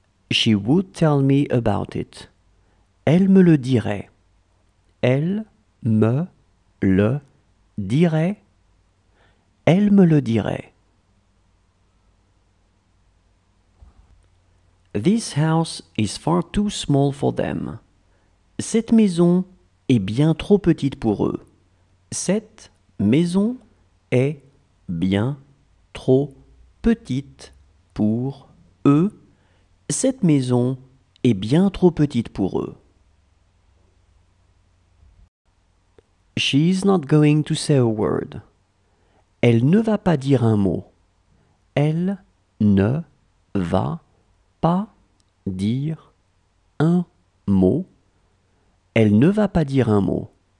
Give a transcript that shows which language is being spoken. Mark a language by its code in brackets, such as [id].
[en] She would tell me about it. [fr] Elle me le dirait. Elle me le dirait. Elle me le dirait. [en] This house is far too small for them. [fr] Cette maison est bien trop petite pour eux. Cette maison est bien trop petite pour eux. Cette maison est bien trop petite pour eux. [en] She's not going to say a word. [fr] Elle ne va pas dire un mot. Elle ne va pas dire un mot. Elle ne va pas dire un mot.